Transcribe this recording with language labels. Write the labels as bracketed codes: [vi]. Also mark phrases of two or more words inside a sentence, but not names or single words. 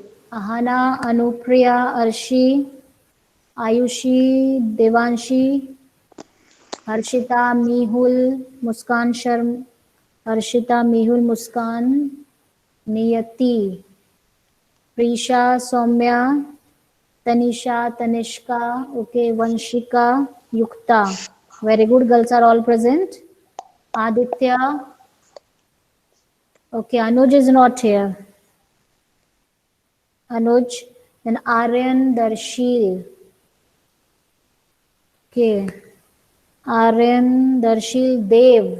[en] Ahana, Anupriya, Arshi, Ayushi, Devanshi, Harshita, Mehul, Muskan Sharma, Harshita, Mehul, Muskan, Niyati, Prisha, Soumya, Tanisha, Tanishka, okay, Vanshika, Yukta. Very good, girls are all present. Aditya. Okay, Anuj is not here. Anuj, then Aryan, Darshil. Okay, Aryan, Darshil, Dev.